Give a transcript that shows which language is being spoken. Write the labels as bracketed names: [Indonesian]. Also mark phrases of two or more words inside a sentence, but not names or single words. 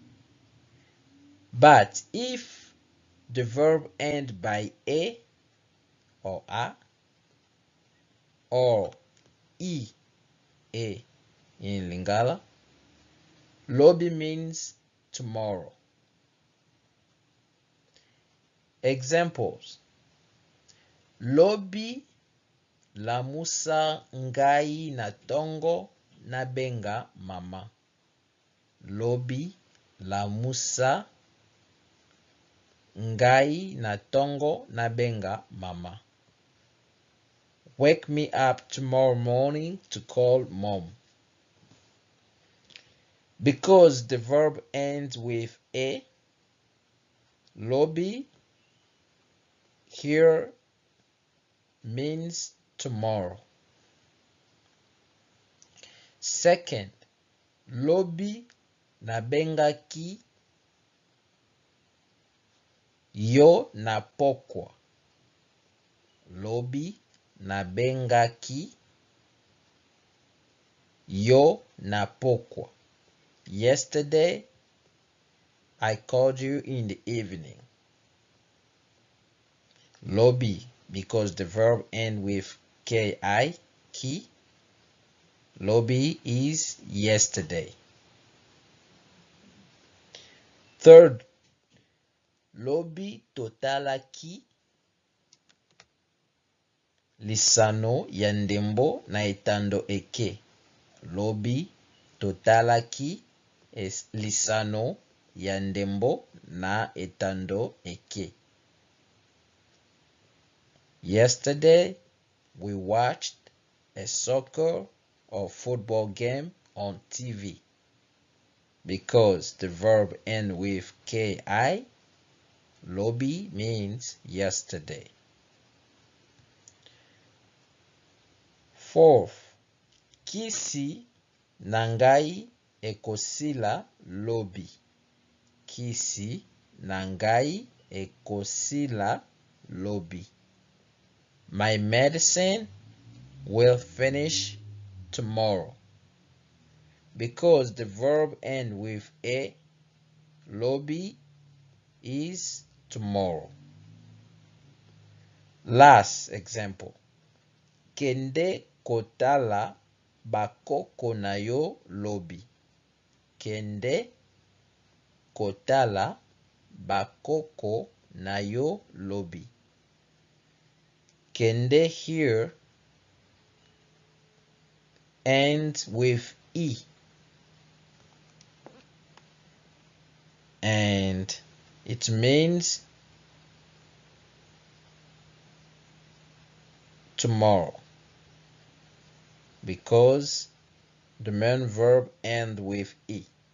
[English] But if the verb ends by a or a or e, in Lingala, lobi means tomorrow. Examples: [Lingala] lobi lamusa ngai na tongo na benga mama. Lobi lamusa ngai na tongo na benga mama. [English] Wake me up tomorrow morning to call mom. Because the verb ends with a, lobi here means tomorrow. Second, [Lingala] lobi nabengaki yo na pokwa. Lobi nabengaki yo na pokwa. [English] Yesterday I called you in the evening. Lobby, because the verb ends with ki, ki. Lobby is yesterday. Third, [Lingala] lobi totalaki lisano ya ndembo na etando eke. Lobi totalaki lisano ya ndembo na etando eke. [English] Yesterday, we watched a soccer or football game on TV. Because the verb ends with ki, lobi means yesterday. Fourth, [Lingala] kisi nangai ekosila lobi. Kisi nangai ekosila lobi. [English] My medicine will finish tomorrow. Because the verb ends with a, lobi is tomorrow. Last example. [Lingala] Kende kotala bakoko na yo lobi. Kende kotala bakoko na yo lobi. [English] Kende here ends with e. And it means tomorrow, because the main verb ends with e.